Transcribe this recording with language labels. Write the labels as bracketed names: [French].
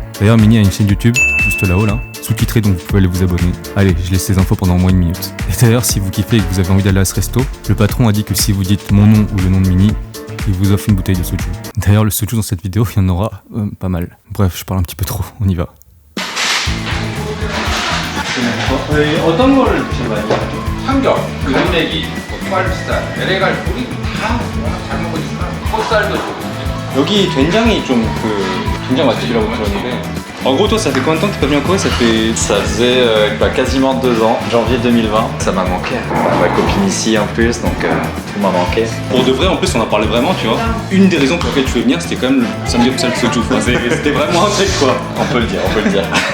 [French] D'ailleurs, Minnie a une chaîne YouTube, juste là-haut là, sous-titrée, donc vous pouvez aller vous abonner. Allez, je laisse ces infos pendant au moins 1 minute. Et d'ailleurs, si vous kiffez et que vous avez envie d'aller à ce resto, le patron a dit que si vous dites mon nom ou le nom de Minnie, il vous offre une bouteille de soju. D'ailleurs, le soju dans cette vidéo, il y en aura pas mal. Bref, je parle un petit peu trop, on y va. [Korean] 어떤 거를 제일 많이 하죠? 삼겹, 갈매기, 쌀쌀, LA갈 고기 다 잘 먹으니까 콧살도 좋고. 여기 된장이 좀 된장 맛집이라고 들었는데. [French] En gros, toi, ça fait combien de temps que t'es pas venu en Corée? Ça faisait quasiment 2 ans, janvier 2020. Ça m'a manqué. Ma copine ici en plus, donc tout m'a manqué. Pour de vrai, en plus, on en parlait vraiment, tu vois. Une des raisons pour lesquelles tu veux venir, c'était quand même le samgyeopsal soju. C'était vraiment un truc, quoi. On peut le dire.